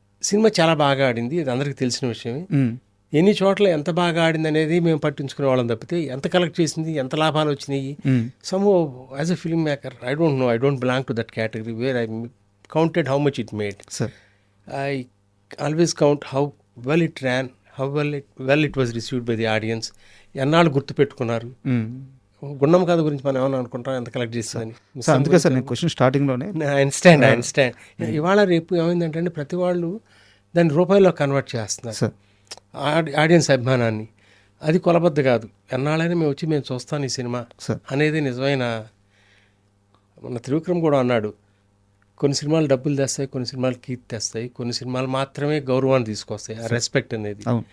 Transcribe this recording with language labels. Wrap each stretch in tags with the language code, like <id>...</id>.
<te>Cinema చాలా బాగా ఆడింది, అది అందరికీ తెలిసిన విషయమే. ఎన్ని చోట్ల ఎంత బాగా ఆడింది అనేది మేము పట్టించుకునే వాళ్ళం తప్పితే ఎంత కలెక్ట్ చేసింది, ఎంత లాభాలు వచ్చినాయి,</te> <en>Some as a filmmaker I don't know, I don't belong to that category where I counted how much it made. Sir. I always count how well it ran, how well it was received by the audience.</en> <te>ఎన్నాళ్ళు గుర్తుపెట్టుకున్నారు. గుండం కథ గురించి మనం ఏమన్నా అనుకుంటాం ఎంత collect చేస్తుందని. అందుకే sir నేను క్వశ్చన్ స్టార్టింగ్లోనే</te> <en>I understand.</en> <te>ఇవాళ రేపు ఏమైందంటే ప్రతి వాళ్ళు దాన్ని రూపాయల్లో కన్వర్ట్ చేస్తున్నారు ఆడియన్స్ అభిమానాన్ని. అది కొలబద్ద కాదు. ఎన్నాళ్ళైనా మేము వచ్చి మేము చూస్తాను ఈ సినిమా అనేది నిజమైన. మన త్రివిక్రమ్ కూడా అన్నాడు, కొన్ని సినిమాలు డబ్బులు తెస్తాయి, కొన్ని సినిమాలు కీర్తి తెస్తాయి, కొన్ని సినిమాలు మాత్రమే గౌరవాన్ని తీసుకొస్తాయి, ఆ రెస్పెక్ట్ అనేది.</te>